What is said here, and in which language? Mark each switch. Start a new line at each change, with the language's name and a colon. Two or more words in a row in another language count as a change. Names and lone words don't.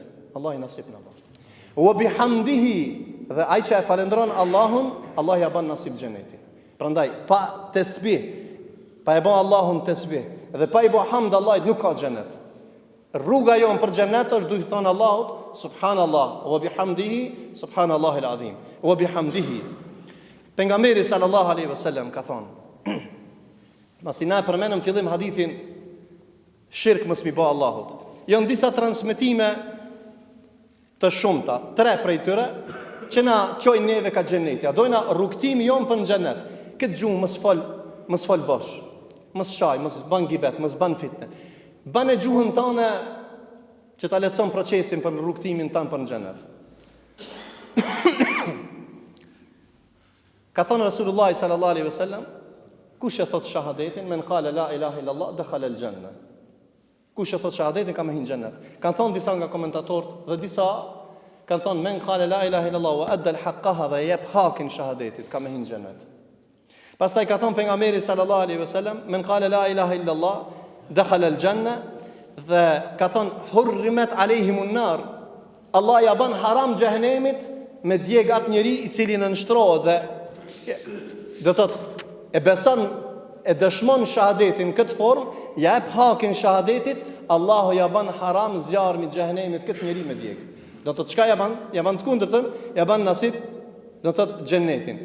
Albanian: Allah i nasip na bëft.
Arabic: وبحمده,
Albanian: dhe ai që e falendron Allahun, Allah ja bën nasip xhenetin. Prandaj pa tesbih, pa e bë Allahun tesbih dhe pa i bë hamd Allahit nuk ka xhenet. Rruga jon për xhenet është duhet thonë Allahut
Arabic: سبحان الله وبحمده سبحان الله العظيم. وبحمده.
Albanian: Pejgamberi
Arabic: صلى الله عليه وسلم
Albanian: ka thonë, masi na përmendëm fillim hadithin shirk mos mi bë Allahut. Janë disa transmetime të shumta, 3 prej tyre që na çojnë neve ka xheneti. A dojna rrugtimi jon për në xhenet. Këtë gjumë mos fol bosh. Mos shaj, mos ban gibet, mos ban fitne. Ban e gjuhën tënde që ta lehtëson procesin për rrugtimin tënd për në xhenet. Ka thënë Resulullah
Arabic: صلى الله عليه وسلم,
Albanian: kush e thot shahadetin,
Arabic: من قال لا إله إلا الله دخل الجنة.
Albanian: Kush e thot shahadetin ka me hin xhenet. Kan thënë disa nga komentatorët dhe disa kan thënë
Arabic: من قال لا إله إلا الله وأدى حقها
Albanian: dhe jep hakin shahadetit ka me hin xhenet. Pastaj ka thënë pejgamberi
Arabic: صلى الله عليه وسلم من قال لا إله إلا الله دخل الجنة,
Albanian: dhe ka thënë
Arabic: حرمت عليهم النار.
Albanian: Allah ja ban haram xhenemit me djeg atë njeri i cili nënshtrohet dhe do thot e beson e dëshmon shahadetin këtë formë, ja jep hakin shahadetit, Allahu ja ban haram zjarmi i xhenemit këtë njeri me djeg. Do thot çka ja ban? Ja ban të kundërtën, ja ban nasip do thot xhenetin.